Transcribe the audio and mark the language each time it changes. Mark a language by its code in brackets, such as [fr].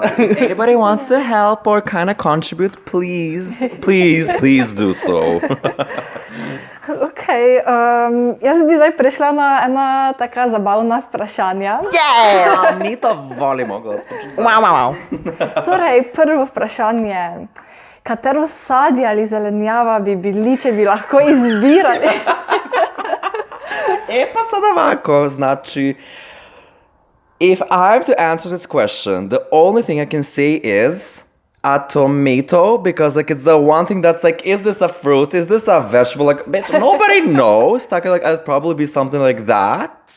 [en] Anybody wants to help or kind of contribute, please do so. [sl] Ok, jaz bi zdaj prešla na ena taka zabavna vprašanja. [hr] Mi to volimo, gospod. [sl] Torej, prvo vprašanje. Katero sadje ali zelenjava bi bili, če bi lahko izbirali? [hr] Pa sad ovako, znači, [en] if I'm to answer this question, the only thing I can say is a tomato, because like it's the one thing that's like, is this a fruit? Is this a vegetable? Like, bitch, nobody knows. Tako like, I'd probably be something like that.